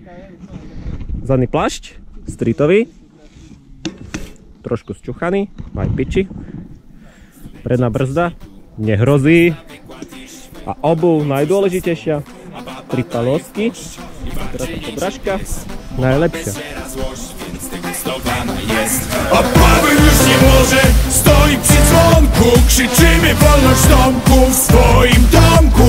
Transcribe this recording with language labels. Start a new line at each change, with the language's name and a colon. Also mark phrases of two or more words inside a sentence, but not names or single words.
Slovak: Zadný plášť, streetový, trošku zčuchaný, aj piči. Predná brzda, nehrozí. A obuv najdôležitejšia, 3 palosky, teraz tá podrážka, najlepšia.
Polish: A Paweł już nie może, stoi przy dzwonku, krzyczymy wolność domku w swoim domku.